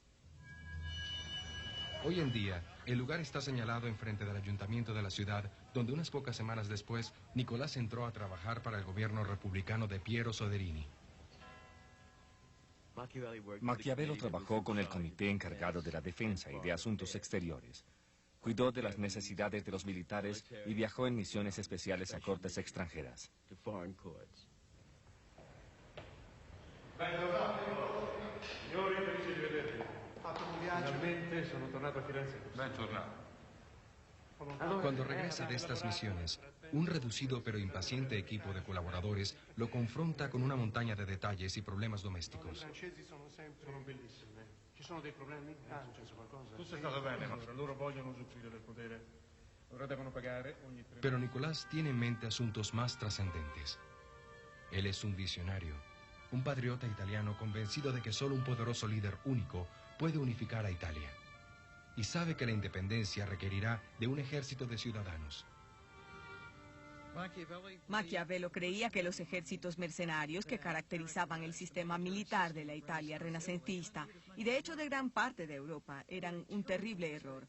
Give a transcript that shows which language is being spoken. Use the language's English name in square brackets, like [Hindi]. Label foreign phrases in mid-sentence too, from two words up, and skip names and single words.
[Spanish] Hoy en día, el lugar está señalado enfrente del ayuntamiento de la ciudad, donde unas pocas semanas después, Nicolás entró a trabajar para el gobierno republicano de Piero Soderini. Maquiavelo trabajó con el comité encargado de la defensa y de asuntos exteriores. Cuidó de las necesidades de los militares y viajó en misiones especiales a cortes extranjeras. [Italian] Finalmente sono tornato a Firenze. [Spanish] Cuando regresa de estas misiones, un reducido pero impaciente equipo de colaboradores lo confronta con una montaña de detalles y problemas domésticos. [Italian] Sono bellissime. Ci sono dei problemi? È successo qualcosa? Tutto è stato bene, ma loro vogliono usufruire del potere. Ora devono pagare ogni 3 [Spanish] Pero Nicolás tiene en mente asuntos más trascendentes. Él es un visionario, un patriota italiano convencido de que solo un poderoso líder único puede unificar a Italia. Y sabe que la independencia requerirá de un ejército de ciudadanos. Maquiavelo creía que los ejércitos mercenarios que caracterizaban el sistema militar de la Italia renacentista y de hecho de gran parte de Europa eran un terrible error.